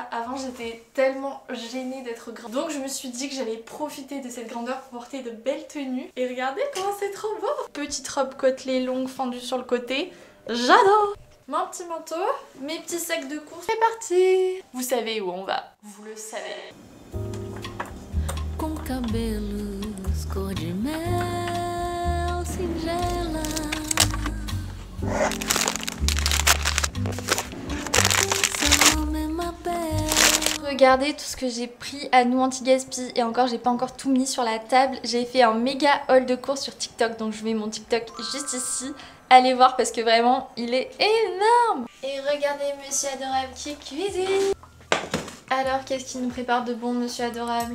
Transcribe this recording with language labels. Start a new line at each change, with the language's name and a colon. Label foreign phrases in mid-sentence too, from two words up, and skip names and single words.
French: Avant j'étais tellement gênée d'être grande. Donc je me suis dit que j'allais profiter de cette grandeur pour porter de belles tenues. Et regardez comment c'est trop beau! Petite robe côtelée longue fendue sur le côté. J'adore! Mon petit manteau, mes petits sacs de course, c'est parti! Vous savez où on va, vous le savez.
Portuguese: Com cabelos cor de mel singela. Seu nome é Mabel.
French: Regardez tout ce que j'ai pris à nous anti-gaspi et encore j'ai pas encore tout mis sur la table. J'ai fait un méga haul de courses sur TikTok, donc je mets mon TikTok juste ici. Allez voir parce que vraiment il est énorme. Et regardez Monsieur Adorable qui cuisine. Alors qu'est-ce qu'il nous prépare de bon Monsieur Adorable?